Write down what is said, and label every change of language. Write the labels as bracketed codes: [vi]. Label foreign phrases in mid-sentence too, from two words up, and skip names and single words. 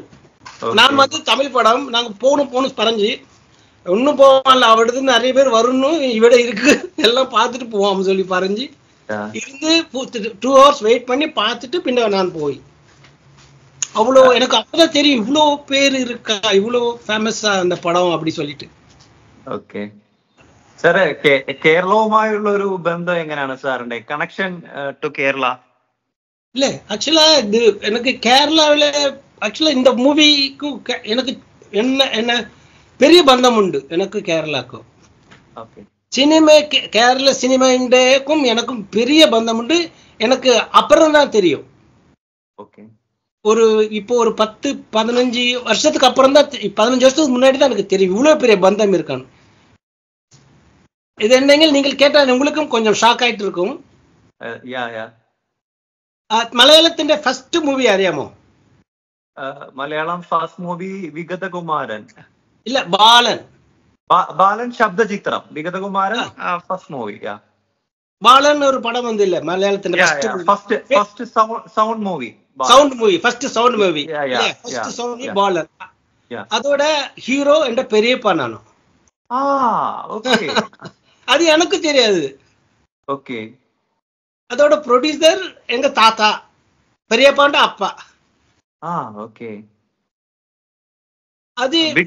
[ta] நான் வந்து தமிழ் படம் நாங்க போகணும் பறஞ்சு ஒன்னும் போவான்ல, அவடுது நிறைய பேர் வரணும் இவிட இருக்கு எல்லாம் பார்த்துட்டு போவோம் சொல்லி பறஞ்சு இருந்து 2 hours வெயிட் பண்ணி பார்த்துட்டு பின்ன நான் போய் அவ்வளோ எனக்கு அப்பதான் தெரியும் இவ்வளோ பேர் இருக்கா, இவ்வளோ ஃபேமஸா அந்த படம் அப்படி சொல்லிட்டு. [ml] ഓക്കെ സാറേ, കേരളവുമായുള്ള ഒരു ബന്ധം എങ്ങനെയാണ് സാറിന്റെ [en] connection to Kerala? [ta] இல்ல ஆக்சுவலா இது எனக்கு கேரளாவில ஆக்சுவலா இந்த மூவிக்கு எனக்கு என்ன பெரிய பந்தம் உண்டு எனக்கு கேரளாக்கும். சினிமா கேரள சினிமாக்கும் எனக்கும் பெரிய பந்தம் உண்டு. எனக்கு அப்புறம் தான் தெரியும். இப்போ ஒரு 10-15 வருஷத்துக்கு அப்புறம் தான், 15 வருஷத்துக்கு முன்னாடி தான் எனக்கு தெரியும் இவ்வளவு பெரிய பந்தம் இருக்கான்னு. இது என்னங்க நீங்கள் கேட்டா உங்களுக்கும் கொஞ்சம் ஷாக் ஆயிட்டு இருக்கும். [ml] മലയാളത്തിന്റെ [en] first movie [ml] അറിയാമോ? മലയാളം [en] first movie [ml] വിഗതകുമാരൻ. ഇല്ല, ബാലൻ. ബാലൻ ശബ്ദചിത്രം, വിഗതകുമാരൻ [en] first movie. [ml] ബാലൻ ഒരു പടം വന്നില്ല മലയാളത്തിന്റെ [en] first sound movie. first sound movie ബാലൻ. [ta] அதோட ஹீரோ என்ற பெரியப்பானானோ. அது எனக்கு தெரியாது. ஓகே. அதோட ப்ரொடியூசர் எங்க தாத்தா, பெரியப்பாண்ட அப்பா. ஓகே. அது